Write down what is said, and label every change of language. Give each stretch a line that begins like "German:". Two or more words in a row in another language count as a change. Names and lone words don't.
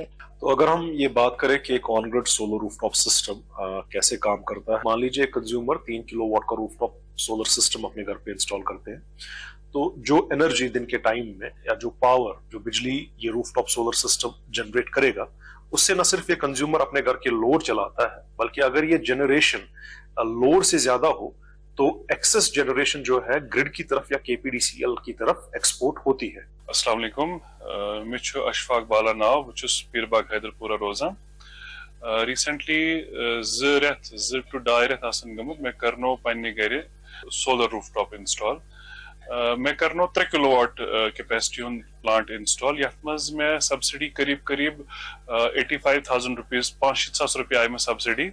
Urdu: تو اگر ہم یہ بات کریں کہ ایک
English: on grid solar rooftop system
Urdu: کیسے کام کرتا ہے, مان لیجیے کنزیومر 3
English: kilowatt
Urdu: کا
English: rooftop solar system
Urdu: اپنے گھر پہ انسٹال کرتے ہیں, تو جو انرجی دن کے ٹائم میں یا جو پاور جو بجلی یہ
English: rooftop solar system generate
Urdu: کرے گا, اس سے نہ صرف یہ کنزیومر اپنے گھر کے لوڈ چلاتا ہے, بلکہ اگر یہ
English: generation load
Urdu: سے زیادہ ہو تو
English: excess generation
Urdu: جو ہے گرڈ کی طرف یا KPDCL کی طرف ایکسپورٹ ہوتی ہے.
Arabic: السلام علیکم,
Kashmiri: میں اشفاق بالا ناو, بہ پیر باغ حیدر پورہ روزان. ریسنٹلی 2 to 2.5 رٮ۪تھ آسن گٔمٕتۍ مےٚ کرنو پننہِ گرِ
English: solar rooftop install.
Kashmiri: مےٚ کرنو 3
English: kilowatt capacity
Kashmiri: ہُنٛد
English: plant install,
Kashmiri: یتھ منٛز مےٚ سبسڈی قریب 85,000 روپیز 5,000 رۄپیہِ آیہِ مےٚ سبسڈی.